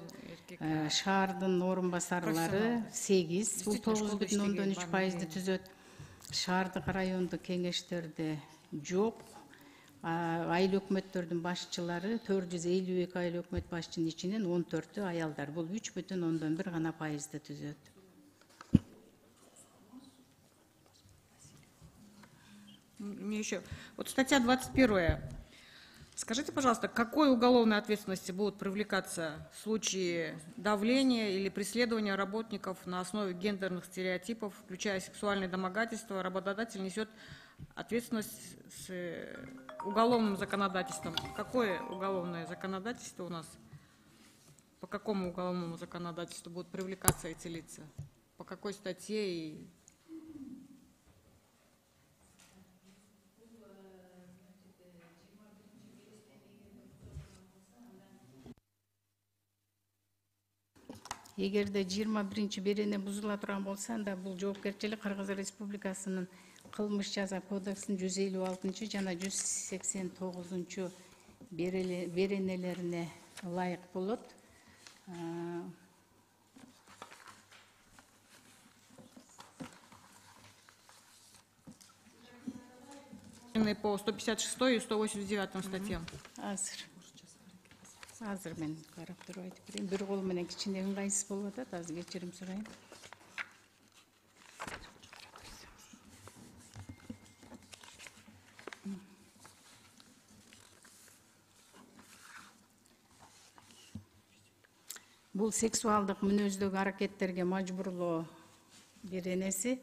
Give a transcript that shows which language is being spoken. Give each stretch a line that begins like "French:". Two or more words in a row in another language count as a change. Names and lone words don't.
Kyrgyz: Шаардын орун басарлары 8, бул 9,3% түзөт. Шаардык райондук кеңештерде жок. Айыл өкмөттөрдүн башчылары 452 айыл өкмөт башчынын ичинен 14 аялдар, бул 3,1 гана пайызды түзөт.
Russian: Мне еще. Вот статья 21. Скажите, пожалуйста, к какой уголовной ответственности будут привлекаться в случае давления или преследования работников на основе гендерных стереотипов, включая сексуальное домогательство? Работодатель несет ответственность с уголовным законодательством. Какое уголовное законодательство у нас? По какому уголовному законодательству будут привлекаться эти лица? По какой статье и...
Kyrgyz: Эгерде 21 берене бузула турган болсо, анда бул жоопкерчилик Кыргыз Республикасынын кылмыш жаза кодексинин 156 жана 189 беренелерине ылайык болот.
Russian: По 156 и 189 статьям.
Kyrgyz: Азыр мен карап туруп айтып берейин. Бир кол менен кичине ыңгайсыз болуп атат, азыр кечирим сурайын. Бул сексуалдык мүнөздөгү аракеттерге мажбурлоо беренеси.